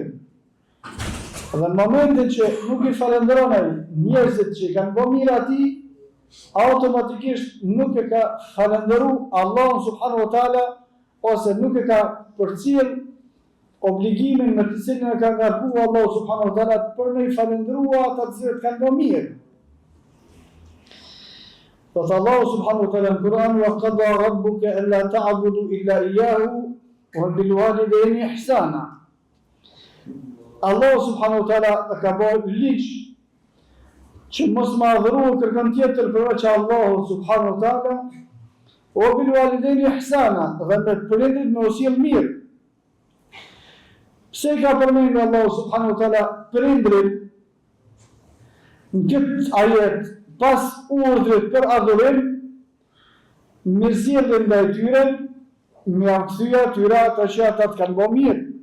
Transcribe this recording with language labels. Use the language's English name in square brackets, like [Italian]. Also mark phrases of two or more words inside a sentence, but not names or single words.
[Albanian] Dhe në momentin që nuk i falenderon ai njerëzit që i kanë bërë mirë atij, automatikisht nuk e ka falenderu Allahun [Arabic] سبحانه وتعالى, [Albanian] ose nuk e ka përcjell obligimin me të cilin e ka ngarkuar Allahu [Arabic] سبحانه وتعالى [Albanian] për me i falendrua ata të cilët kanë bërë mirë. Thot Allahu [Arabic] سبحانه وتعالى [Albanian] në Kur'an: [Arabic] وقضى ربك ألا تعبدوا إلا إياه وبالوالدين إحسانا. [Albanian] Allahu [Arabic] سبحانه وتعالى [Albanian] ka bërë ligj që mos më adhurohet kërkën tjetër përveç Allahut [Arabic] سبحانه وتعالى, [Albanian] o [Arabic] بالوالدين إحسانا, [Albanian] dhe me prindrit me sjell mirë. Pse ka përmendur Allahu [Arabic] سبحانه وتعالى [Albanian] prindrit në këtë ajet pas urdhrit për adhurim, mirësjelljen ndaj tyre, me ankthyer tyre ata që ata të kanë bërë mirë.